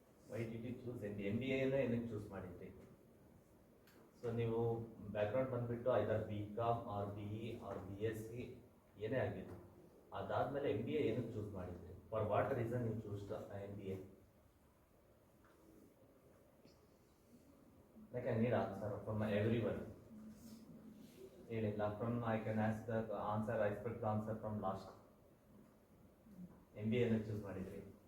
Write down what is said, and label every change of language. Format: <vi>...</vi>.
<en>why did you choose MBA</en> <kn>ಏನಕ್ಕೆ choose ಮಾಡಿದ್ರಿ? So ನೀವು ಬ್ಯಾಕ್ಗ್ರೌಂಡ್ ಬಂದುಬಿಟ್ಟು ಐದರ್ BCom R BE R BSc ಏನೇ ಆಗಿದ್ದು, ಅದಾದಮೇಲೆ MBA ಏನಕ್ಕೆ ಚೂಸ್ ಮಾಡಿದ್ರಿ?</kn> <en>For what reason you choose MBA? Like I need answer from everyone. ಹೇಳಿಲ್ಲ from I can ask the answer, I expect the answer from last.</en> <kn>MBA ಏನಕ್ಕೆ choose ಮಾಡಿದ್ರಿ?</kn>